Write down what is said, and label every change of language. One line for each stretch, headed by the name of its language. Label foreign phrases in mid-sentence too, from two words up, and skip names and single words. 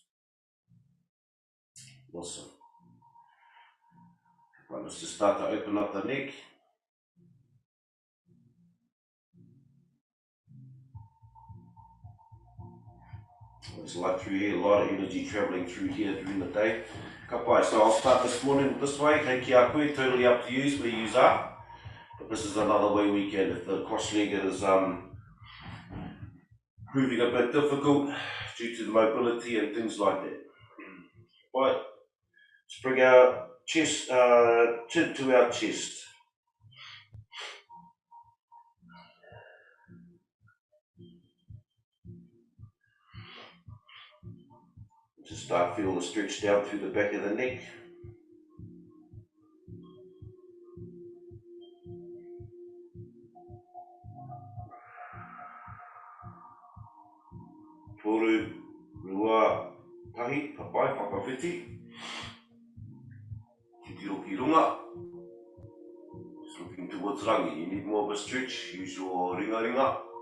English: Awesome. Right, let's just start to open up the neck. There's light through here, a lot of energy travelling through here during the day.
Māori: Ka pai,
English: so I'll start this morning this way,
Māori: kei ki a koe,
English: totally up to you where you are. But this is another way we can, if the cross-legged is proving a bit difficult due to the mobility and things like that. Right, let's bring our chest, chin to our chest. Just start feeling the stretch down through the back of the neck.
Māori: Toru, rua, tahi, papai, whakawhiti. Te tiro ki runga.
English: Just looking towards rangi. You need more of a stretch, use your
Māori: ringa ringa.